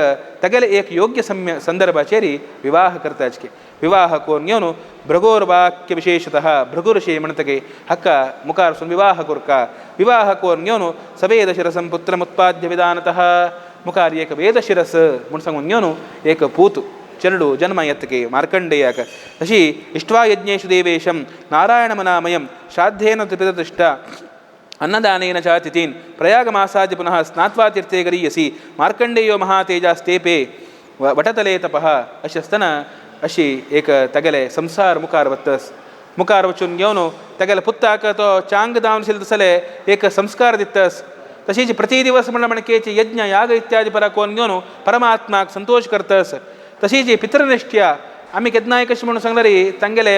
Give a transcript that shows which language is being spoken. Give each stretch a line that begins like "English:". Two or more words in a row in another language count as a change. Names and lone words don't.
Konkani: तागेले एक योग्य संदर्भाचेरी विवाह करताचे विवाह करून घेवन
Sanskrit: भृगोर वाक्य
Konkani: विशेषतः भृगुऋषी म्हणतगे हक्का मुखार सुन विवाह कुर्का विवाह करून घेवन
Sanskrit: सवेदशिरसं पुत्रमुत्पाद्य विधानतः
Konkani: मुखार एक वेदशिरस म्हणून सांगून घेवन एक पूत चरडू जन्म येतके मार्कंडेयाक तशी
Sanskrit: इष्ट्वा यज्ञेषु देवेशं नारायणमनामयं श्राद्धेन त्रिपिततिष्ठ अन्नदानेन च तिथीन् प्रयागमासाद्य पुनः स्नात्वा तीर्थे गरीयसी मार्कंडेयो महातेजास्तेपे वटतले तपः
Konkani: अशी असतना अशी एक तगेले संसार मुखार वत्तस मुखार वचून घेवन तगेले पुत्ताक तो चांग दावनशील तसले एक संस्कार दितस तशीच प्रति दिवस म्हणकेची यज्ञ याग इत्यादी परा कोण घेवन परमात्माक संतोष करतस तशीच पितृनिष्ठ्या आमी केदनाय कशें म्हणून सांगल्यारी तांगेले